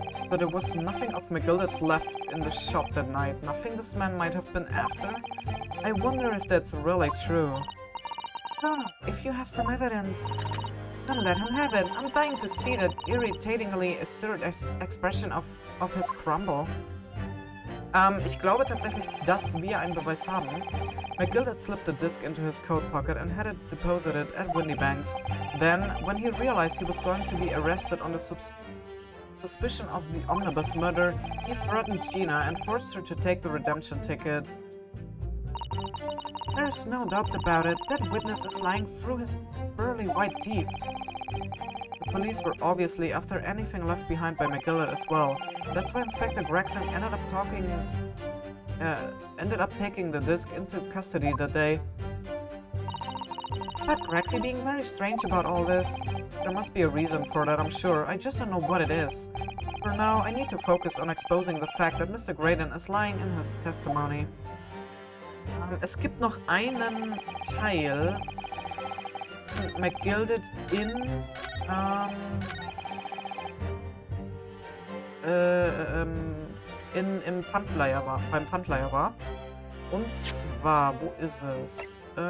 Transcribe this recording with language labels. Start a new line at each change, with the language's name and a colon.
English: So there was nothing of McGilded's left in the shop that night. Nothing this man might have been after. I wonder if that's really true. Oh, if you have some evidence, then let him have it. I'm dying to see that irritatingly assertive expression of his crumble.
German: Ich glaube tatsächlich, dass wir einen Beweis haben.
English: McGilded slipped the disc into his coat pocket and had it deposited at Windybank's. Then, when he realized he was going to be arrested on the suspicion of the omnibus murder, he threatened Gina and forced her to take the redemption ticket. There's no doubt about it, that witness is lying through his pearly white teeth. The police were obviously after anything left behind by McGilded as well. That's why Inspector Gregson ended up taking the disc into custody that day. But Grexy being very strange about all this. There must be a reason for that, I'm sure. I just don't know what it is. For now, I need to focus on exposing the fact that Mr. Graydon is lying in his testimony.
German: Es gibt noch einen Teil McGilded beim Pfandleiher war. Und zwar, wo ist es?